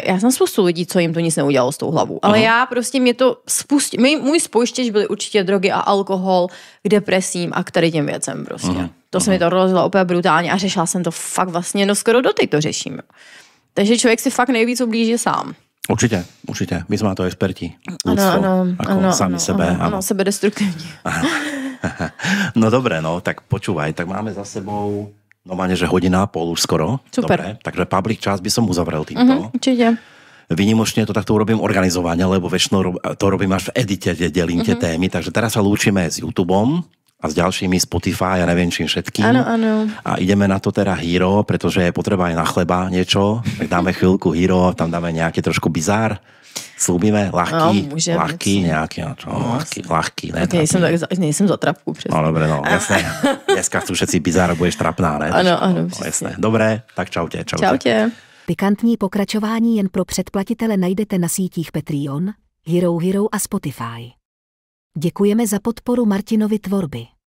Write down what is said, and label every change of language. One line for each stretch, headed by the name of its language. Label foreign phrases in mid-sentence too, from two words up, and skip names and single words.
Czech: Já jsem spoustu lidí, co jim to nic neudělalo s tou hlavou. Ale já prostě mě to můj spouštěč byly určitě drogy a alkohol k depresím a k tady těm věcem prostě. To se mi to rozhodlo úplně brutálně a řešila jsem to fakt vlastně, no skoro doteď to řeším. Takže člověk si fakt nejvíc ublíží sám. Určitě. My jsme na to experti. Ano, sami sebe. Ano, sebedestruktivní.
Slovak: No dobré, no, tak počúvaj, tak máme za sebou normálne, že hodina a pol už skoro. Super. Dobre, takže public čas by som uzavrel týmto. Určite. Výnimočne to takto urobím organizovane, lebo väčšinou to robím až v edite, kde delím tie témy, takže teraz sa lúčime s YouTubeom a s ďalšími Spotify a neviem čím všetkým. Áno. A ideme na to teda Hero, pretože je potreba aj na chleba niečo, tak dáme chvíľku Hero, tam dáme nejaký trošku bizár. Slúbime ľahký, nejaký, ľahký.
Czech: Nejsem za trapku, přesně.
Slovak: No dobre, no, jasné. Dneska chcú všetci bizár,
Czech: budeš trapná, ne? Ano,
Slovak: jasné. Dobré, tak čaute. Čaute.
Czech: Pikantní pokračování jen pro předplatitele najdete na sítích Patreon, Hero a Spotify. Děkujeme za podporu Martinovy tvorby.